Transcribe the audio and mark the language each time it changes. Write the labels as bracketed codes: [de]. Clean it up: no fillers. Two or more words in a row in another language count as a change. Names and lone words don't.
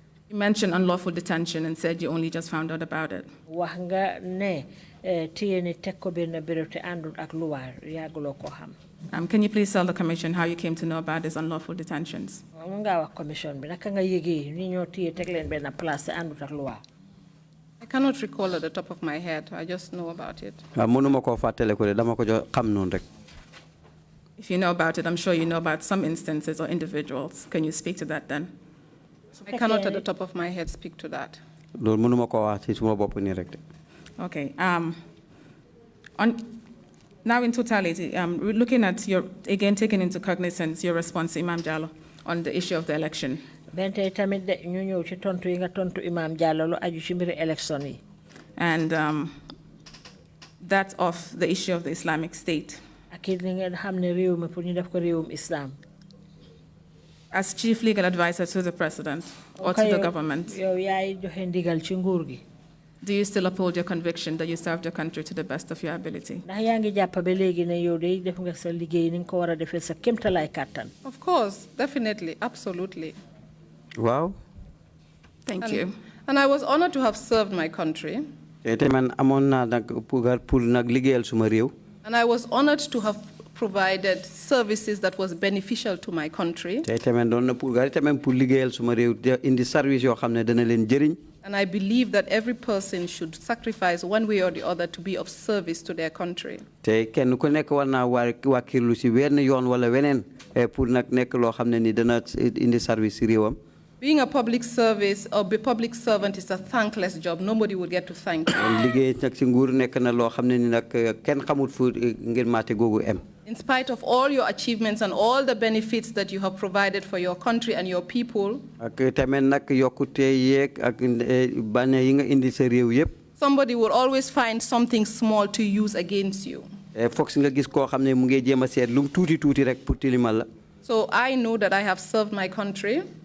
[en] You mentioned unlawful detention and said you only just found out about it. [wo] wax nga ne téye ni teg ko benn béréb te àndul ak luwaa yàgguloo ko xam. [en] Can you please tell the Commission how you came to know about these unlawful detentions? [wo] Mun ngaa wax commission bi naka nga yëgee ni ñoo téye teg leen benn place te àndut ak luwaa. [en] I cannot recall at the top of my head. I just know about it. [wo] mënuma koo fàttale ko de dama ko jox xam noonu rek. [en] If you know about it, I'm sure you know about some instances or individuals. Can you speak to that then? I cannot at the top of my head speak to that. [wo] loolu mënuma koo wax ci suma bopp nii rek de. [en] Okay. Now in totality, we're looking at your, again, taking into cognizance your response, Imam Jallo, on the issue of the election. [wo] Bente tamit de ñu ñëw ci tontu yi nga tontu Imam Jallo lu aju ci mbiri élection yi. [en] And that of the issue of the Islamic State. [wo] Ak it li ngeen xam ne réew mi pour ñu def ko réewum Islam. [en] As chief legal advisor to the president or to the government, [wo] yow yaay joxe ndigal ci nguur gi. [en] do you still uphold your conviction that you served your country to the best of your ability? [wo] Ndax yaa ngi jàpp ba léegi ne yow de def nga sa liggéey ni nga ko war a defee sa kéemtalaay kàttan. [en] Of course, definitely, absolutely. Wow. Thank you. And I was honored to have served my country. [wo] te man amoon naa nag pour nag liggéeyal suma réew. [en] And I was honored to have provided services that was beneficial to my country. [wo] te tamit doon na pour liggéeyal suma réew indi service yoo xam ne dana leen jëriñ. [en] And I believe that every person should sacrifice one way or the other to be of service to their country. [wo] te kenn ku nekk war naa wàkkirlu si wenn yoon wala weneen pour nag nekk loo xam ne ni dana indi service si réewam. [en] Being a public service or be public servant is a thankless job. Nobody would get to thank you. [wo] liggéey nag si nguur nekk na loo xam ne ni nag kenn xamut fu ngeen maate googu em. [en] In spite of all your achievements and all the benefits that you have provided for your country and your people, somebody will always find something small to use against you. So I know that I have served my country.